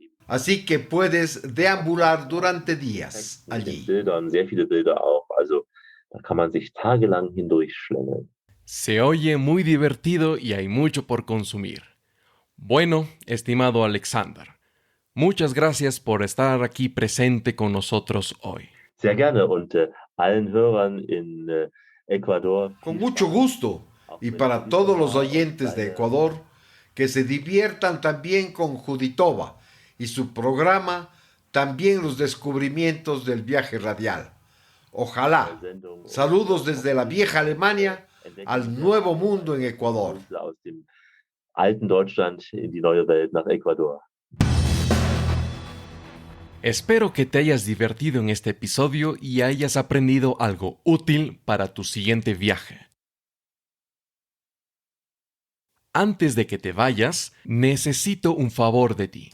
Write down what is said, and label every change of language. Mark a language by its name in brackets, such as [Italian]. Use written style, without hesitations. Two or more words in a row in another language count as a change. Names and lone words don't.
[Spanish] Así que puedes deambular durante días allí. Se oye muy divertido y hay mucho por consumir. Bueno, estimado Alexander, muchas gracias por estar aquí presente con nosotros hoy. [German] Sehr gerne und allen Hörern in Ecuador. [Spanish] Con mucho gusto. Y para todos los oyentes de Ecuador, que se diviertan también con Juditova y su programa, también los descubrimientos del viaje radial. Ojalá. Saludos desde la vieja Alemania al nuevo mundo en Ecuador. [German] Aus dem alten Deutschland in die neue Welt nach Ecuador. [Spanish] Espero que te hayas divertido en este episodio y hayas aprendido algo útil para tu siguiente viaje. Antes de que te vayas, necesito un favor de ti.